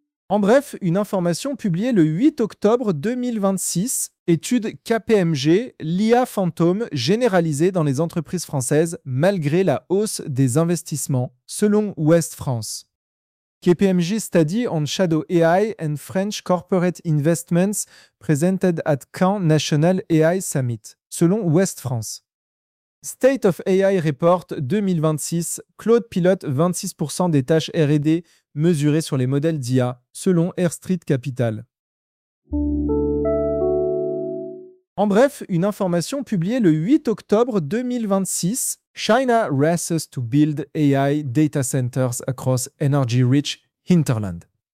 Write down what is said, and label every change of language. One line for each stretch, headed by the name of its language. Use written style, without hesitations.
French: En bref, une information publiée le 8 octobre 2026, étude KPMG, l'IA fantôme généralisée dans les entreprises françaises malgré la hausse des investissements, selon Ouest France.
English: KPMG Study on Shadow AI and French Corporate Investments presented at Caen National AI Summit,
French: selon
English: Ouest France.
French: State of AI Report 2026, Claude pilote 26% des tâches R&D mesurées sur les modèles d'IA, selon Air Street Capital. En bref, une information publiée le 8 octobre 2026,
English: China races to build AI data centers across energy-rich hinterland.